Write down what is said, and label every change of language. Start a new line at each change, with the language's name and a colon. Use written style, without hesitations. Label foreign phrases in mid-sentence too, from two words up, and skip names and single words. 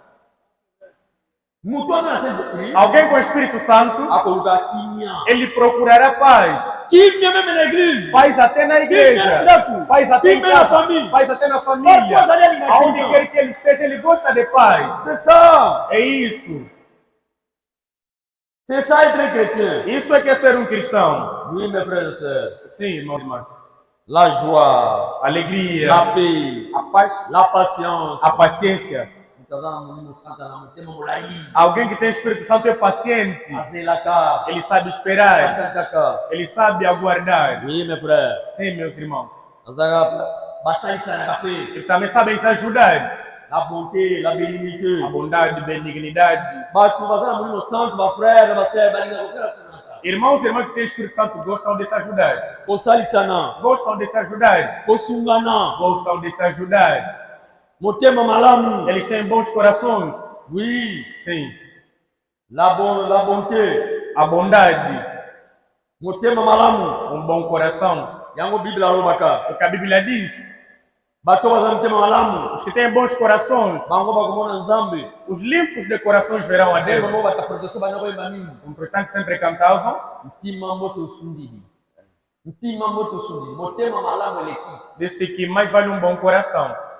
Portuguese: Alguém com o Espírito Santo, ele procurará paz. Paz até na igreja. Paz até em casa. Paz até na família. Aonde quer que ele esteja, ele gosta de paz. É isso. Isso é que é ser um cristão.
French: Oui, mes frères et sœurs.
Portuguese: Sim, meus irmãos.
French: La joie,
Portuguese: A alegria,
French: la paix,
Portuguese: a paz,
French: la patience.
Portuguese: a paciência. Alguém que tem Espírito Santo é paciente. Ele sabe esperar. Ele sabe aguardar.
French: Oui, mes frères.
Portuguese: Sim, meus irmãos. Ele Ele também sabe se ajudar.
French: La bonté, la bénignité.
Portuguese: A bondade, benignidade. Irmãos e irmãs que têm Espírito Santo gostam de se ajudar. Gostam de se ajudar. Gostam de se ajudar. Eles têm bons corações.
French: Oui.
Portuguese: Sim.
French: La bonté.
Portuguese: A bondade. Um bom coração. O que a Bíblia diz. Os que têm bons corações. Os limpos de corações verão a Deus. Os protestantes sempre cantavam. Disse que mais vale um bom coração.